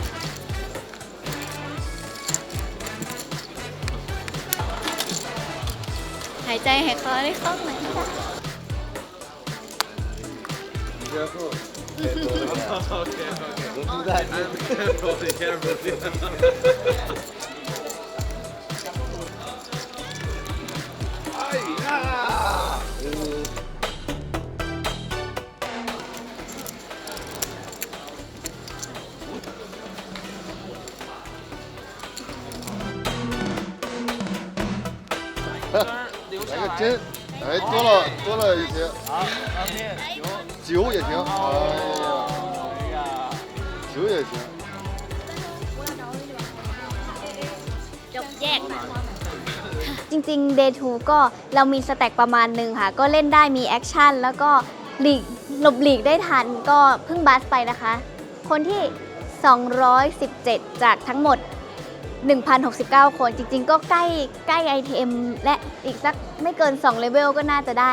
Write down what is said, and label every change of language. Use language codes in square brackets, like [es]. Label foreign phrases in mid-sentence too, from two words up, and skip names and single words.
[th] หายใจหายคอได้คล่องไหมคะ [zh] 不在。哎呀！来个针，哎，多了一些。好，旁边酒也行，哎呀，酒也行。 [th] จบแยกจริงๆ Day 2 ก็เรามีสแต็กประมาณหนึ่งค่ะ ก็เล่นได้มีแอคชั่นแล้วก็หลบหลีกได้ทันก็เพิ่งบัสไปนะคะ คนที่ 217 จากทั้งหมด 1,069 คนจริงๆ ก็ใกล้ ITM และอีกสักไม่เกิน 2 เลเวลก็น่าจะได้